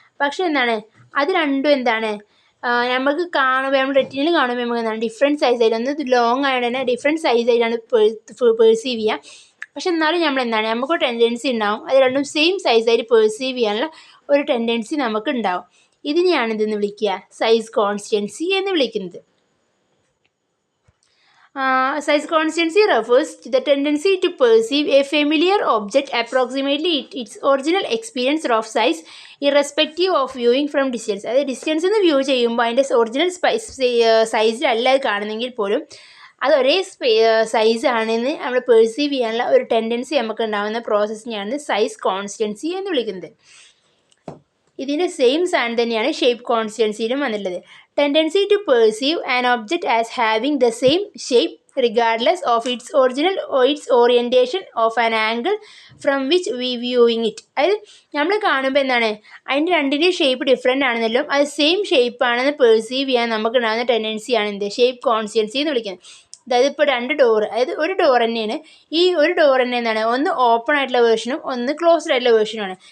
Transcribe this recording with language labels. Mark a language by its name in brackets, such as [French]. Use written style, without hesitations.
[Malayalam] പക്ഷേ എന്താണ്, അത് രണ്ടും എന്താണ്, നമുക്ക് കാണുമ്പോൾ നമ്മൾ റെറ്റിനയിൽ കാണുമ്പോൾ നമുക്ക് എന്താണ് ഡിഫറെൻറ്റ് സൈസായിട്ട്, ഒന്ന് ലോങ് ആയതുകൊണ്ട് തന്നെ ഡിഫറെൻറ്റ് സൈസായിട്ടാണ് പെർസീവ് ചെയ്യുക. പക്ഷെ എന്നാലും നമ്മൾ എന്താണ്, നമുക്ക് ടെൻഡൻസി ഉണ്ടാവും അത് രണ്ടും സെയിം സൈസായിട്ട് പെർസീവ് ചെയ്യാനുള്ള ഒരു ടെൻഡൻസി നമുക്ക് ഉണ്ടാവും. ഇതിനെയാണ് ഇതെന്ന് വിളിക്കുക, സൈസ് കോൺസ്റ്റൻസി എന്ന് വിളിക്കുന്നത്. [English] Size constancy refers to the tendency to perceive a familiar object approximately its original experience of size irrespective of viewing from distance. [Malayalam] അതായത് ഡിസ്റ്റൻസിൽ നിന്ന് വ്യൂ ചെയ്യുമ്പോൾ അതിൻ്റെ ഒറിജിനൽ സൈസിലല്ല അത് കാണുന്നെങ്കിൽ പോലും അത് ഒരേ സൈസ് ആണെന്ന് നമ്മൾ പെർസീവ് ചെയ്യാനുള്ള ഒരു ടെൻഡൻസി നമുക്ക് ഉണ്ടാകുന്ന പ്രോസസ്സിനെയാണ് സൈസ് കോൺസ്റ്റൻസി എന്ന് വിളിക്കുന്നത്. ഇതിൻ്റെ സെയിം സാധനം തന്നെയാണ് ഷേപ്പ് കോൺസ്റ്റൻസിയിലും വന്നിട്ടുള്ളത്. [English] Tendency to perceive an object as having the same shape regardless of its original or its orientation of an angle from which we viewing it. [Malayalam] അതായത് നമ്മൾ കാണുമ്പോൾ എന്താണ്, അതിൻ്റെ രണ്ടിൻ്റെയും ഷേപ്പ് ഡിഫറെൻ്റ് ആണെന്നല്ലോ അത് സെയിം ഷേപ്പ് ആണെന്ന് പെർസീവ് ചെയ്യാൻ നമുക്ക് ഉണ്ടാകുന്ന ടെൻഡൻസിയാണ് എന്ത്, ഷേപ്പ് കോൺസ്റ്റൻസി എന്ന് വിളിക്കുന്നത്. അതായത് ഇപ്പോൾ 2 ഡോറ്, അതായത് ഒരു ഡോർ തന്നെയാണ്. ഈ ഒരു ഡോർ തന്നെ എന്താണ്, ഒന്ന് ഓപ്പൺ ആയിട്ടുള്ള വേർഷനും ഒന്ന് ക്ലോസ്ഡ് ആയിട്ടുള്ള വേർഷനുമാണ്.